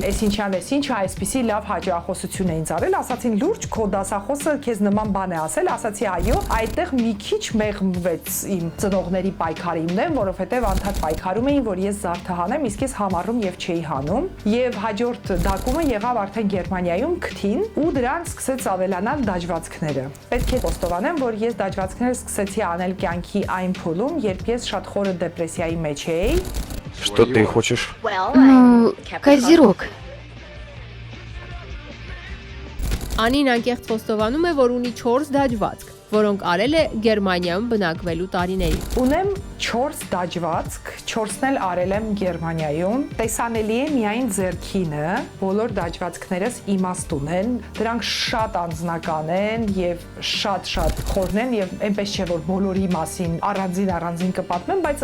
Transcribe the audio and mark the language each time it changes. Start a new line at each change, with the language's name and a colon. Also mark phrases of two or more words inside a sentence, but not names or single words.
Armenian: «Էս ինչան էս ինչը, այսպիսի լավ հաճախոսություն էին արել», ասացին, «Լուրջ, քո դասախոսը քեզ նման բան է ասել», ասացի, «Այո», այդտեղ մի քիչ մեղմվեց իմ ծնողների պայքարի իմ դեմ, որովհետեւ անդադ պայքարում էին, որ ես զարդահանեմ, իսկ ես համառում եւ չէի հանում, եւ հաջորդ դակումը եղավ արդեն Գերմանիայում քթին, ու դրան սկսեց ավելանալ դաջվածքները։ Պետք է խոստովանեմ, որ ես դաջվածքները սկսեցի անել կյանքի այն փուլում, երբ ես շատ խորը դեպրեսիայի մեջ էի։
Russian: Что ты хочешь? Козерог.
Armenian: Անին անկեղծ խոստովանում է, որ ունի 4 դաջվածք, որոնք արել է Գերմանիայում բնակվելու տարիներին։ Ունեմ 4 դաջվածք, 4-ն էլ արել եմ Գերմանիայում։ Տեսանելի է միայն ձեռքինը, բոլոր դաջվածքներս իմաստուն են, դրանք շատ անձնական են եւ շատ խորն են եւ այնպես չէ որ բոլորի մասին առանձին կպատմեմ, բայց